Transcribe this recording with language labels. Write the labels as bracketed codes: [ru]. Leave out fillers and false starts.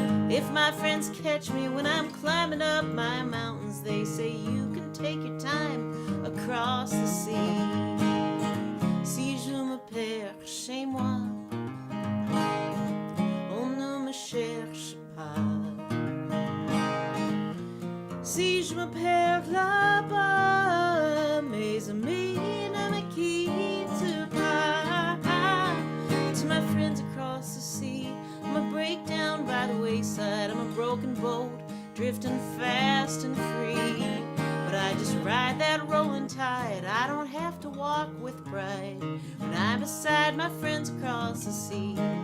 [en] If my friends catch me when I'm climbing up my mountains, they say you can take your time across the sea. [fr] Si je me perds chez moi, on ne me cherche pas. Si je me perds là-bas, mes amis ne me quittent pas. [en] To my friends across the sea, I'm a breakdown by the wayside. I'm a broken boat, drifting fast and free. But I just ride that rolling tide. I don't have to walk with pride when I'm beside my friends across the sea.